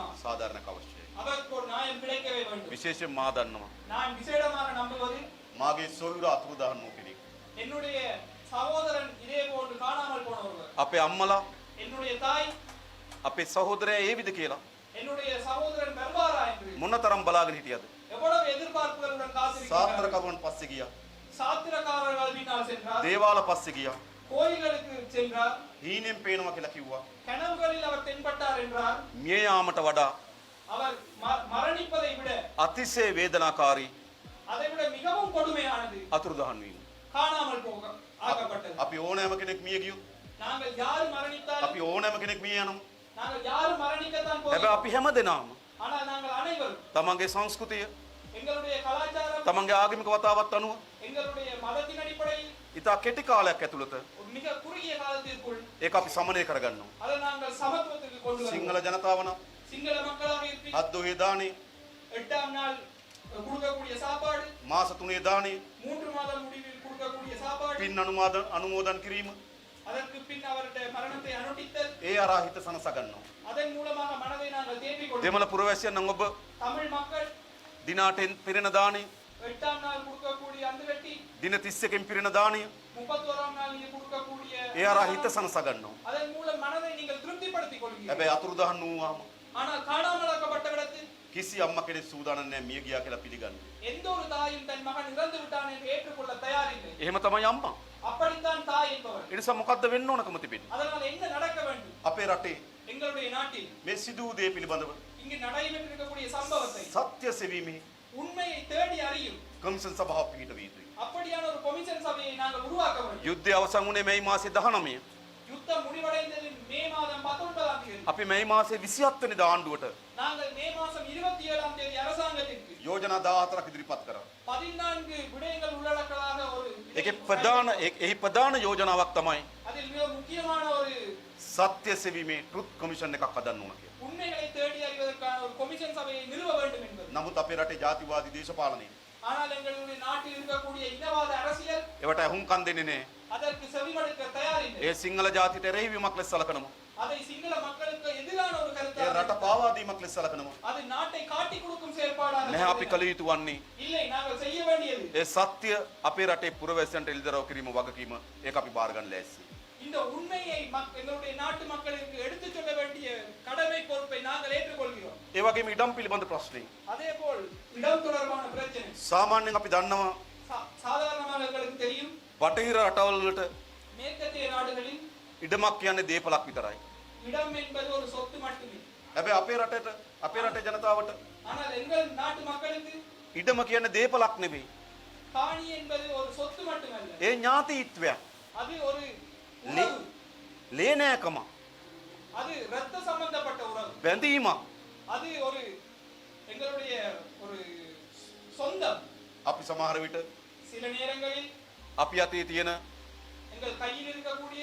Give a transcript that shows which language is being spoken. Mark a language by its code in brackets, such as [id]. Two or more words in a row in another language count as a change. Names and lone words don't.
[si] සාධාරණයක් අවශ්‍යයි. [ta] அவருக்கு ஒரு நியாயம் கிடைக்கவே வேண்டும். [si] විශේෂයෙන් මා දන්නවා. [ta] நான் விசேடமாக நம்புவது [si] මාගේ සොයුර අතුරුදහන් වූ කෙනෙක්. [ta] என்னுடைய சகோதரன் இதே போன்று காணாமல் போன ஒருவர். [si] අපේ අම්මලා [ta] என்னுடைய தாய் [si] අපේ සහෝදරයා ඒ විද කියලා [ta] என்னுடைய சகோதரன் வருவாரா என்று [si] මොනතරම් බලාගෙන හිටියද? [ta] எவ்வளவு எதிர்பார்ப்புகளுடன் காத்திருக்கிறார். [si] සාත්‍රකරුවන් පස්සේ ගියා. [ta] சாத்திரக்காரர்கள் பின்னால் சென்றார். [si] දේවාල පස්සේ ගියා. [ta] கோயில்களுக்கு சென்றார். [si] හීනෙන් පේනවා කියලා කිව්වා. [ta] கனவுகளில் அவர் தென்பட்டார் என்றார். [si] මිය යාමට වඩා [ta] அவர் மரணிப்பதை விட [si] අතිශය වේදනාකාරී [ta] அதை விட மிகவும் கொடுமையானது [si] අතුරුදහන් වීම. [ta] காணாமல் போக ஆக்கப்பட்டது. [si] අපි ඕනෑම කෙනෙක් මිය ගියොත් [ta] நாங்கள் யார் மரணித்தாலும் [si] අපි ඕනෑම කෙනෙක් මිය යනවා. [ta] நாங்கள் யார் மரணிக்கத்தான் [si] හැබැයි [ta] போகிறோம். [si] අපි හැමදෙනාම [ta] ஆனால் நாங்கள் அனைவரும் [si] තමන්ගේ සංස්කෘතිය [ta] எங்களுடைய கலாச்சாரம் [si] තමන්ගේ ආගමික වතාවත් අනුව [ta] எங்களுடைய மதத்தின் அடிப்படையில் [si] ඉතා කෙටි කාලයක් ඇතුළත [ta] ஒரு மிக குறுகிய காலத்திற்குள் [si] ඒක අපි සමනය කරගන්නවා. [ta] அதை நாங்கள் சமத்துவத்துக்கு கொண்டு வருவோம். [si] සිංහල ජනතාව නම් [ta] சிங்கள மக்களாக இருப்பீங்க. [si] අද්දෝහේ දානේ [ta] 8ஆம் நாள் கொடுக்கக்கூடிய சாப்பாடு, [si] මාස 3 දානේ [ta] 3 மாதம் முடிவில் கொடுக்கக்கூடிய சாப்பாடு, [si] පින් අනුමෝදන් කිරීම [ta] அதற்கு பின் அவருடைய மரணத்தை அனுட்டித்தல், [si] ඒ අරා හිත සනස ගන්නවා. [ta] அதன் மூலமாக மனதை நாங்கள் தேற்றிக் கொள்வோம். [si] දෙමළ පුරවැසියන් නම් ඔබ [ta] தமிழ் மக்கள் [si] දිනාටෙන් පිරෙන දානේ [ta] 8ஆம் நாள் கொடுக்கக்கூடிய அந்த வெட்டி, [si] දින 31කින් පිරෙන දානේ [ta] 31ஆம் நாள் நீங்க கொடுக்கக்கூடிய [si] ඒ අරා හිත සනස ගන්නවා. [ta] அதன் மூலம் மனதை நீங்கள் திருப்திப்படுத்திக் கொள்வீர்கள். [si] හැබැයි අතුරුදහන් වූවාම [ta] ஆனால் காணாமலாக்கப்பட்ட இடத்தில் [si] කිසි අම්මා කෙනෙක් සූදානම් නැහැ මිය ගියා කියලා පිළිගන්න. [ta] எந்த ஒரு தாயும் தன் மகன் இறந்து விட்டான் என்று ஏற்றுக்கொள்ள தயாரில்லை. [si] එහෙම තමයි අම්මා. [ta] அப்படித்தான் தாய் என்பவர். [si] ඒ නිසා මොකද්ද වෙන්න ඕනකම තිබෙන්නේ? [ta] அதனால் என்ன நடக்க வேண்டும்? [si] අපේ රටේ [ta] எங்களுடைய நாட்டில் [si] මේ සිදු වූ දේ පිළිබඳව [ta] இங்கு நடைபெற்றிருக்கக்கூடிய சம்பவத்தை [si] සත්‍ය සෙවීමේ [ta] உண்மையை தேடி அறியும் [si] කමිෂන් සභාවක් පිහිටවිය යුතුයි. [ta] அப்படியான ஒரு கொமிஷன் சபையை நாங்கள் உருவாக்க வேண்டும். [si] යුද්ධය අවසන් වුණේ මේ මාසේ 19. [ta] யுத்தம் முடிவடைந்தது மே மாதம் 19ஆம் தேதி. [si] අපි මේ මාසේ 27 වෙනිදා ආණ්ඩුවට [ta] நாங்கள் மே மாதம் 27ஆம் தேதி அரசாங்கத்திற்கு [si] යෝජනා 14ක් ඉදිරිපත් කරා. [ta] 14 விடயங்கள் உள்ளடக்கலாக ஒரு [si] එහි ප්‍රධාන යෝජනාවක් තමයි [ta] அதில் மிக முக்கியமான ஒரு [si] සත්‍ය සෙවීමේ [en] truth commission [si] එකක් හදන්න ඕන කියලා. [ta] உண்மைகளை தேடி அறிவதற்கான ஒரு கொமிஷன் சபையை நிறுவ வேண்டும் என்பது. [si] නමුත් අපේ රටේ ජාතිවාදී දේශපාලනය [ta] ஆனால் எங்களுடைய நாட்டில் இருக்கக்கூடிய இனவாத அரசியல் [si] ඒවට අහුම්කම් දෙන්නේ නැහැ. [ta] அதற்கு செவிமடுக்க தயாரில்லை. [si] ඒ සිංහල ජාතියට එරෙහිවීමක් ලෙස සලකනවා. [ta] அதை சிங்கள மக்களுக்கு எதிரான ஒரு [si] ඒ [ta] கருத்தாக [si] රට පාවා දීමක් ලෙස සලකනවා. [ta] அது நாட்டை காட்டி கொடுக்கும் செயற்பாடாக [si] නැහැ අපි කළ යුතු වන්නේ [ta] இல்லை நாங்கள் செய்ய வேண்டியது [si] ඒ සත්‍ය අපේ රටේ පුරවැසියන්ට එළිදරව් කිරීම වගකීම ඒක අපි බාර ගන්න ලෑස්ති. [ta] இந்த உண்மையை எங்களுடைய நாட்டு மக்களுக்கு எடுத்துச் சொல்ல வேண்டிய கடமை பொறுப்பை நாங்கள் ஏற்றுக்கொள்கிறோம். [si] ඒ වගේම ඉඩම් පිළිබඳ ප්‍රශ්නේ [ta] அதேபோல் இடம் தொடர்பான பிரச்சனை [si] සාමාන්‍යයෙන් අපි දන්නවා [ta] சாதாரணமாக எங்களுக்கு தெரியும். [si] බටහිර රටවල් වලට [ta] மேற்கத்திய நாடுகளில் [si] ඉඩමක් කියන්නේ දේපලක් විතරයි. [ta] இடம் என்பது ஒரு சொத்து மட்டுமே. [si] හැබැයි අපේ රටේ ජනතාවට [ta] ஆனால் எங்கள் நாட்டு மக்களுக்கு [si] ඉඩම කියන්නේ දේපලක් නෙවෙයි. [ta] காணி என்பது ஒரு சொத்து மட்டுமல்ல. [si] ඒ ඥාතීත්වයක්. [ta] அது ஒரு உறவு. [si] ලේනෑකම. [ta] அது இரத்த சம்பந்தப்பட்ட உறவு. [si] බැඳීමක්. [ta] அது ஒரு எங்களுடைய ஒரு சொந்தம். [si] අපි සමහර විට [ta] சில நேரங்களில் [si] අපි අතේ තියෙන [ta] எங்கள் கையில் இருக்கக்கூடிய